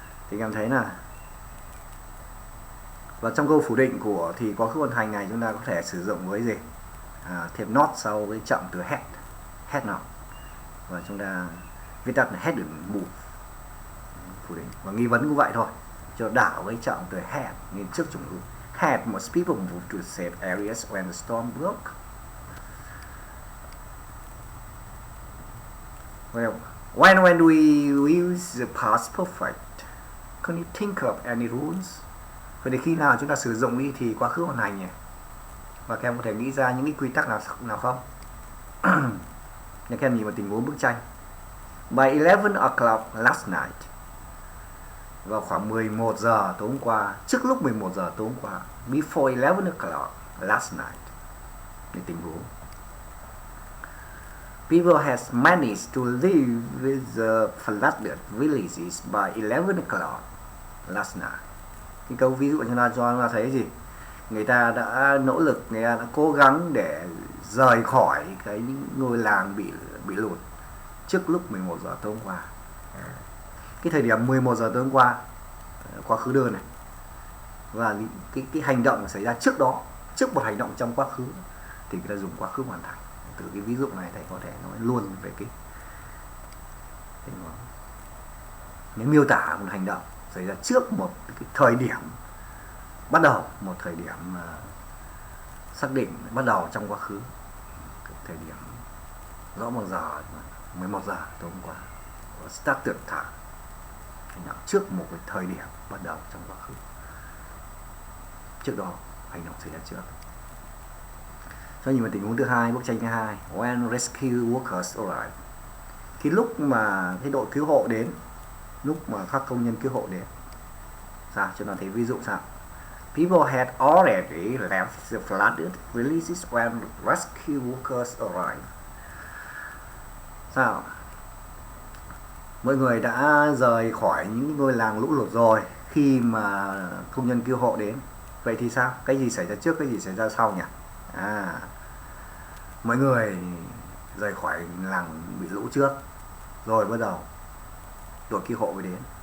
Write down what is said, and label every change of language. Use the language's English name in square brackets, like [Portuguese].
[Vietnamese] Thì em thấy là và trong câu phủ định của thì quá khứ hoàn thành này chúng ta có thể sử dụng với gì? Thêm not sau với chậm từ had nào, và chúng ta viết tắt là [English] hadn't moved, [Vietnamese] phủ định. Và nghi vấn cũng vậy thôi, cho đảo với chậm từ had nên trước chủ ngữ. [English] Had most people moved to safe areas when the storm broke. Well, when do we use the past perfect? Can you think of any rules? [Vietnamese] Vậy thì khi nào chúng ta sử dụng đi thì quá khứ hoàn thành nhỉ? Và các em có thể nghĩ ra những cái quy tắc nào không? Các em nhìn vào tình huống bức tranh. [English] By 11 o'clock last night. [Vietnamese] Vào khoảng 11 giờ tối hôm qua, trước lúc 11 giờ tối hôm qua. [English] Before 11 o'clock last night. [Vietnamese] Cái tình huống. [English] People has managed to live with the flooded villages by 11 o'clock last night. [Vietnamese] Cái câu ví dụ chúng ta cho chúng ta thấy gì? Người ta đã nỗ lực, người ta đã cố gắng để rời khỏi cái ngôi làng bị lụt trước lúc 11 giờ tối hôm qua. Cái thời điểm 11 giờ tối hôm qua, quá khứ đơn này, và cái hành động xảy ra trước đó, trước một hành động trong quá khứ thì người ta dùng quá khứ hoàn thành. Từ cái ví dụ này thầy có thể nói luôn về cái nếu miêu tả một hành động xảy ra trước một cái thời điểm bắt đầu, một thời điểm xác định bắt đầu trong quá khứ, cái thời điểm rõ một giờ 11 giờ tối hôm qua, [English] started time, [Vietnamese] hành động trước một cái thời điểm bắt đầu trong quá khứ, trước đó hành động xảy ra trước. Cho nhìn vào tình huống thứ hai, bức tranh thứ hai. [English] When rescue workers arrive. [Vietnamese] Khi lúc mà cái đội cứu hộ đến, lúc mà các công nhân cứu hộ đến. Sao? Cho nó thấy ví dụ sao? [English] People had already left the flooded villages when rescue workers arrived. [Vietnamese] Sao? Mọi người đã rời khỏi những ngôi làng lũ lụt rồi khi mà công nhân cứu hộ đến. Vậy thì sao? Cái gì xảy ra trước, cái gì xảy ra sau nhỉ? Mọi người rời khỏi làng bị lũ trước, rồi bắt đầu đội cứu hộ mới đến.